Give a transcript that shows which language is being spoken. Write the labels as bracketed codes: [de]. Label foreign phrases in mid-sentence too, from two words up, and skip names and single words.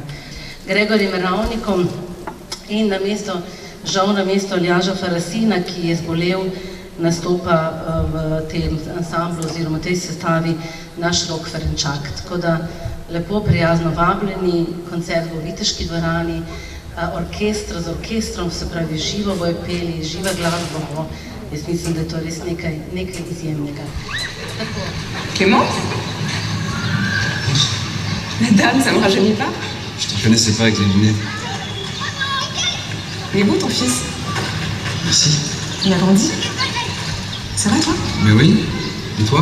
[sl] Gregorjem Ravnikom in žal na mesto Aljaža Farasina, ki je zbolel, nastopa v tem ansamblu oziroma tej sestavi naš Rok Ferenčak. Tako da lepo, prijazno vabljeni, koncert bo v Viteški dvorani, z orkestrom, se pravi živo bojo peli, živa glasba bo. Jaz mislim, da je to res nekaj izjemnega. [fr] Clément? La dame, ça me rajeunit pas? Je te connaissais pas avec les lunettes. Il est beau ton fils. Merci. Il a grandi? Ça va toi? Mais oui. Et toi?